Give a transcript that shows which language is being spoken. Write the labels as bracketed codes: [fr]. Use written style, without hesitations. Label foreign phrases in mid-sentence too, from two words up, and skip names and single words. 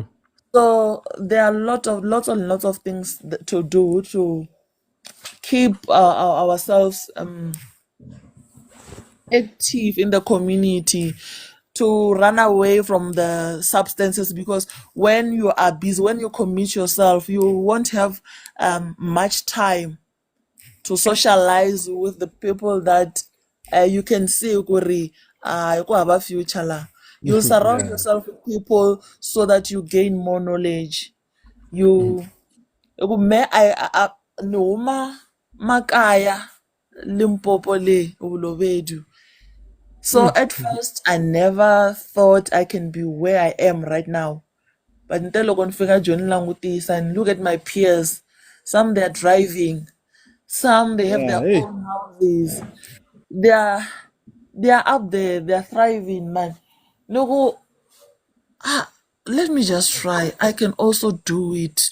[en] So there are lots and lots of things to do to keep ourselves active in the community, to run away from the substances, because when you are busy, when you commit yourself, you won't have much time to socialize with the people that you can see [ts] kuri ku hava [en] future la. You'll surround Yeah. yourself with people so that you gain more knowledge. You me I [ts] ni huma makaya Limpopo le ubulobedu. [en] So Mm. at first I never thought I can be where I am right now. [ts] But nte loko ni fika Joni langutisa [en] and look at my peers. Some they're driving, some they have Yeah. their Hey. own houses. They are they are up there, they are thriving, man. Look, let me just try. I can also do it.